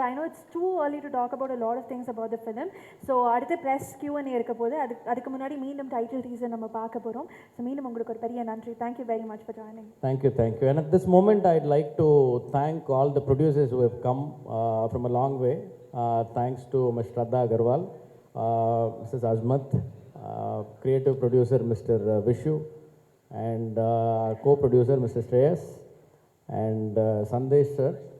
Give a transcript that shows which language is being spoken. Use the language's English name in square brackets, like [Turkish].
[English] I know it's too early to talk about a lot of things about the film. [Tamil] So அடுத்து press Q&A இருக்க போது அதுக்கு முன்னாடி மீண்டும் டைட்டில் டீசர் நம்ம பார்க்க போகிறோம். ஸோ மீண்டும் உங்களுக்கு ஒரு பெரிய நன்றி. [English] Thank you very much for joining. Thank you, thank you. And at this moment, I'd like to thank all the producers who have come from a long way. Thanks to Ms. Shraddha Agarwal, Mrs. Azmat, creative producer Mr. Vishu, and co-producer Mr. Shreyas, and Sandesh sir.